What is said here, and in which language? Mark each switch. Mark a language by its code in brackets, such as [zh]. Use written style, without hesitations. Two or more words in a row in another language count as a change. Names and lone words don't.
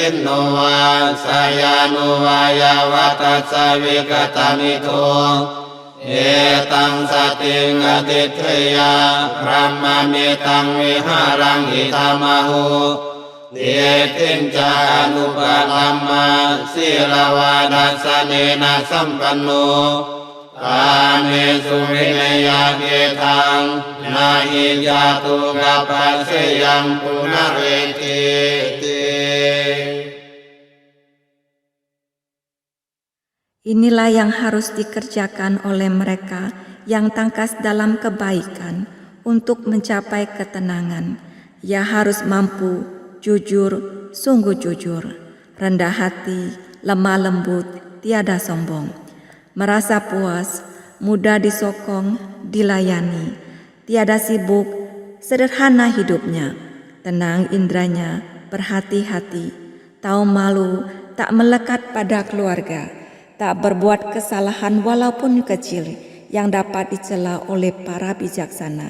[pi] นโนวาสยานุวายาวัตสาวิกตามิโตเอตังสติงอติเทยาพระมเมตังวิหารังอิธามหุเดตินจานุปลัมมาศิลวาดัสเนนะสัมปันโนกาเมสุวิเนยาเกทังนาหิยาตุกัปปะเสยังปุณเรติติ [id] Inilah yang harus dikerjakan oleh mereka yang tangkas dalam kebaikan untuk mencapai ketenangan. Ia harus mampu, jujur, sungguh jujur, rendah hati, lemah lembut, tiada sombong, merasa puas, mudah disokong, dilayani, tiada sibuk, sederhana hidupnya, tenang indranya, berhati-hati, tahu malu, tak melekat pada keluarga, tak berbuat kesalahan walaupun kecil yang dapat dicela oleh para bijaksana.